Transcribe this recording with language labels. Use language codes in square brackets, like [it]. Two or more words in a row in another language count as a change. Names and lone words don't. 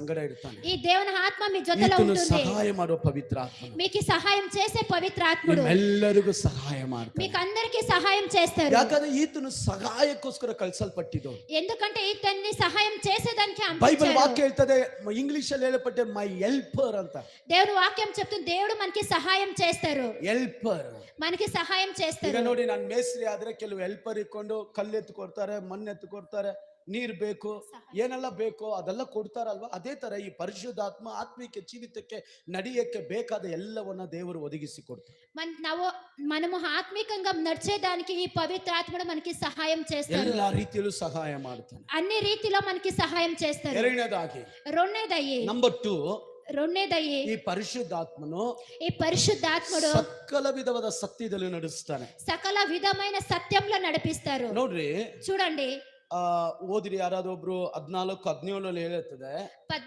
[kn] ಸಂಗಡ ಇರ್ತಾನೆ. [te] ఈ దేవుని ఆత్మ మీ జೊತೆలో [kn] ఈತನು [te] ఉంటుంది. [kn] ಸಹಾಯ ಮಾಡೋ ಪವಿತ್ರ ಆತ್ಮನು. [te] మీకు సహాయం చేసే పవిత్ర ఆత్ముడు [kn] ನಿಮ್ಮೆಲ್ಲರಿಗೂ ಸಹಾಯ ಮಾಡ್ತಾನೆ. [te] మీకు అందరికీ సహాయం చేస్తారు. [kn] ಯಾಕಂದ್ರೆ ಈತನು ಸಹಾಯಕ್ಕೋಸ್ಕರ ಕಳಿಸಲ್ಪಟ್ಟಿದ್ದು. [te] ఎందుకంటే ఇతన్ని సహాయం చేసేదానికి బైబిల్ పంపించారు. [kn] వాక్ಯ ಹೇಳ್ತದೆ, ಇಂಗ್ಲಿಷ್ ಅಲ್ಲಿ ಹೇಳಪಟ್ಟೆ [en] my helper [kn] ಅಂತ. [te] దేవుని వాక్యం చెప్తుంది దేవుడు మనకి సహాయం చేస్తారు. [kn] ಹೆಲ್ಪರ್ [te] మనకి సహాయం [kn] ಈಗ [te] చేస్తారు. [kn] ನೋಡಿ, ನಾನು ಮೇಸ್ತ್ರಿ ಆದ್ರೆ ಕೆಲವು ಹೆಲ್ಪರ್ ಇಟ್ಕೊಂಡು ಕಲ್ಲೆತ್ತು ಕೊಡ್ತಾರೆ, ಮಣ್ಣೆತ್ತು ಕೊಡ್ತಾರೆ, ನೀರ್ ಬೇಕು, ಏನೆಲ್ಲ ಬೇಕೋ ಅದೆಲ್ಲ ಕೊಡ್ತಾರಲ್ವಾ. ಅದೇ ತರ ಈ ಪರಿಶುದ್ಧಾತ್ಮ ಆತ್ಮಿಕ ಜೀವಿತಕ್ಕೆ ನಡೆಯಕ್ಕೆ ಬೇಕಾದ ಎಲ್ಲವನ್ನ ದೇವರು ಒದಗಿಸಿ ಕೊಡ್ತಾರೆ. [te] మనము ఆత్మికంగా నడిచేదానికి ఈ పవిత్ర ఆత్ముడు మనకి సహాయం చేస్తారు. [kn] ಎಲ್ಲಾ ರೀತಿಯಲ್ಲೂ ಸಹಾಯ ಮಾಡ್ತಾನೆ. [te] అన్ని రీతిలో మనకి సహాయం చేస్తారు. [kn] ಎರಡನೇದಾಗಿ ನಂಬರ್ 2, [te] రెండేదయ్యి [kn] ಈ ಪರಿಶುದ್ಧಾತ್ಮನು [te] ఈ పరిశుద్ధాత్ముడు [kn] ಸಕಲ ವಿಧವಾದ ಸತ್ಯದಲ್ಲಿ ನಡೆಸ್ತಾನೆ. [te] సకల విధమైన సత్యంలో నడిపిస్తారు. [kn] ನೋಡ್ರಿ, [te] చూడండి [kn] ಓದಿರಿ ಯಾರಾದ್ರೂ ಒಬ್ರು 14-17 ಹೇಳುತ್ತದೆ.